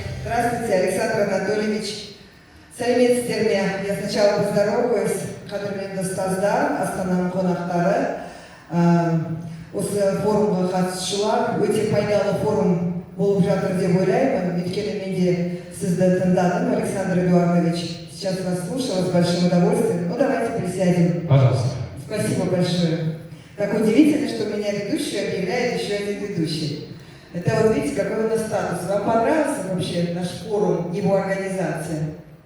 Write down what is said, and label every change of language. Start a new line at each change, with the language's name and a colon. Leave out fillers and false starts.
Russian: Здравствуйте, Александр Анатольевич.
Kazakh: Сәлеметсіздер.
Russian: Я сначала поздороваюсь.
Kazakh: Қадірменді ұстаздар, Астананың қонақтары. Осы форумға қатысушылар, өте пайдалы форум болып жатыр деп ойлаймын. Өйткені мен де сізді тыңдадым, Александр Эдуардович.
Russian: Сейчас вас слушала с большим удовольствием. Ну, давайте присядем. Пожалуйста. Спасибо большое. Так удивительно, что меня ведущий объявляет еще один ведущий. Это вот видите, какой у нас статус. Вам понравился вообще наш форум, его организация?